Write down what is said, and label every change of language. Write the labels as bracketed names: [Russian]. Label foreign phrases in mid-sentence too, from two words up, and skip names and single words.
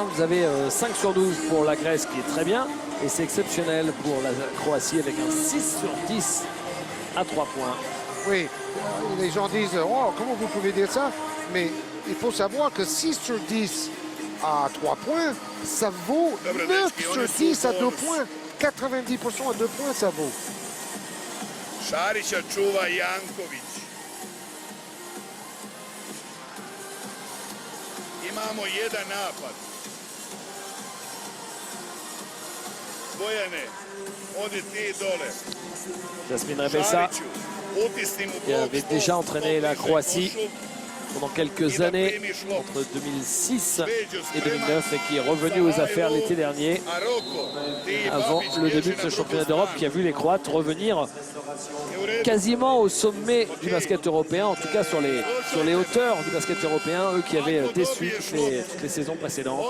[French] Vous avez 5 sur 12 pour la Grèce, qui est très bien. Et c'est exceptionnel pour la Croatie avec un 6 sur 10 à 3 points. Oui, les gens disent « Oh, comment vous pouvez dire ça ?» Mais il faut savoir que 6 sur 10 à 3 points, ça vaut 9 sur 10 à 2 points. 90% à 2 points, ça vaut. [Croatian] Šarića čuva Janković. Imamo jedan napad. Bojane, odi ti dole. [French] Jasmine Rebessa, qui avait déjà entraîné la Croatie pendant quelques années, entre 2006 et 2009, et qui est revenu aux affaires l'été dernier, avant le début de ce championnat d'Europe, qui a vu les Croates revenir quasiment au sommet du basket européen, en tout cas sur les hauteurs du basket européen, eux qui avaient déçu toutes les saisons précédentes.